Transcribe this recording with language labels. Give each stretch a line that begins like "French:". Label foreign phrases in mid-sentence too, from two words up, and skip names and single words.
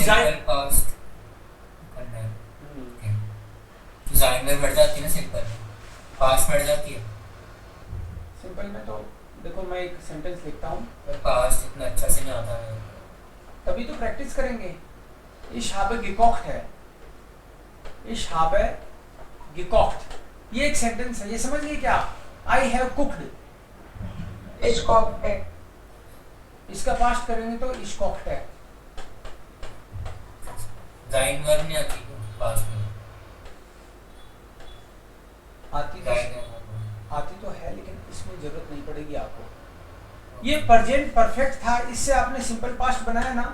English: simple past
Hindi: करना है, तो जाइन में बैठ जाती है ना,
English: simple past
Hindi: बैठ जाती है। सिंपल में तो देखो मैं एक सेंटेंस लिखता हूँ, पर पास्ट इतना अच्छा से नहीं आता है, तभी तो प्रैक्टिस करेंगे।
German: Ich habe gekocht है, Ich habe gekocht,
Hindi: ये एक सेंटेंस है, ये समझ गए क्या?
English: I have cooked,
German: Ich kochte.
Hindi: इसका पास्ट करेंगे तो
German: ich kocht
Hindi: है। जाइन वर्ब नहीं आती पास में, आती तो है, लेकिन इसमें जरूरत नहीं पड़ेगी आपको। ये
English: present perfect
Hindi: था, इससे आपने
English: simple past
Hindi: बनाया ना।